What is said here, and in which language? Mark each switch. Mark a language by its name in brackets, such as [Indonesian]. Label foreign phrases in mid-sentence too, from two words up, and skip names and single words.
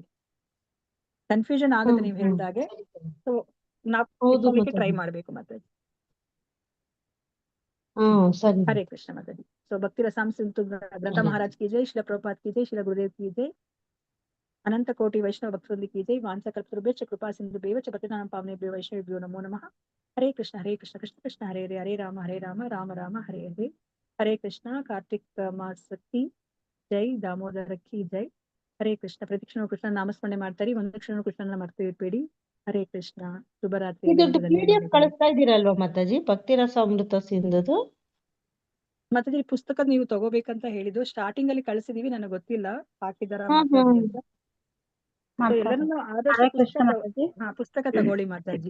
[Kannada] ಕನ್ಫ್ಯೂಷನ್ ಆಗುತ್ತೆ ನೀವು ಹೇಳಿದಾಗೆ. ಸೊ ಜ್ಞಾಪಕ ಟ್ರೈ ಮಾಡ್ಬೇಕು ಮಾತಾಜಿ. ಹರೇ ಕೃಷ್ಣ ಮಾತಾಜಿ. [Hindi] सो भक्ति रसामृत ग्रंथ महाराज की जय, श्रील प्रभुपाद की जय, श्रील गुरुदेव की जय, अनंत कोटि वैष्णव भक्तवृंद की जय, [Sanskrit] ವಾಂಸಕಲ್ಪತರುಭ್ಯಶ್ಚ ಕೃಪಾ ಸಿಂಧುಭ್ಯೇವ ಚ ಪತಿತಾನಾಂ ಪಾವನೇಭ್ಯೋ ವೈಷ್ಣವೇಭ್ಯೋ ನಮೋ ನಮಃ. ಹರೇ ಕೃಷ್ಣ ಕೃಷ್ಣ ಕೃಷ್ಣ ಹರೇ ಹರೇ, ಹರೇ ರಾಮ ರಾಮ ರಾಮ ಹರೇ ಹರೇ. [Kannada] ಹರೇ ಕೃಷ್ಣ. ಕಾರ್ತಿಕ್ ಮಾಸಕ್ಕೆ ಜೈ, ದಾಮೋದರ [Hindi] की जय. [Kannada] ಹರೇ ಕೃಷ್ಣ. ಪ್ರತಿಕ್ಷಣ ಕೃಷ್ಣ ನಾಮಸ್ಮರಣೆ ಮಾಡ್ತಾರೆ, ಒಂದು ಕ್ಷಣ ಕೃಷ್ಣನ ಮರ್ತು ಇರ್ಬೇಡಿ. ಹರೇ ಕೃಷ್ಣ. ಶುಭರಾತ್ರಿ. ಕಳಿಸ್ತಾ ಇದೀರಲ್ವಾ ಮಾತಾಜಿ ಭಕ್ತಿ ರಸಾಮೃತ ಸಿಂಧುದು? ಮಾತಾಜಿ ಪುಸ್ತಕ ನೀವು ತಗೋಬೇಕಂತ ಹೇಳಿದ್ದು ಸ್ಟಾರ್ಟಿಂಗ್ ಅಲ್ಲಿ ಕಳಿಸಿದೀವಿ, ನನಗೆ ಗೊತ್ತಿಲ್ಲ ಹಾಕಿದಾರ ಎಲ್ಲರೂ ಆದಷ್ಟು ಪುಸ್ತಕ ತಗೊಳ್ಳಿ ಮಾತಾಜಿ.